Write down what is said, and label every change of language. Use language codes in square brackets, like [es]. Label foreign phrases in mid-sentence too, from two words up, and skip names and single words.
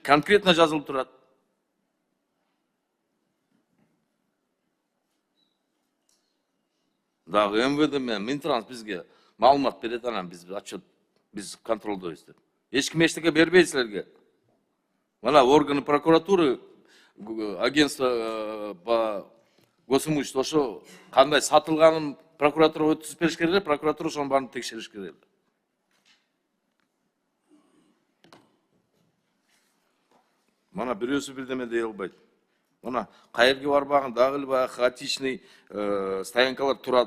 [ky] Конкретно жазылып турат. Дагы МВД менен Минтранс бизге маалымат берет, анан биз отчет биз контролдойбуз деп. Эч ким эчтеке бербейт силерге. Мына [ru] органы прокуратуры, агентство по госимуществу [ky] ошо кандай сатылганын прокуратура өткүзүп бериш керек, прокуратура ошонун баарын текшериш керек. Мына бирөөсү бирдеме дей албайт. Мына кайерге барбаган дагы эле баягы хаотичный стоянкалар турат.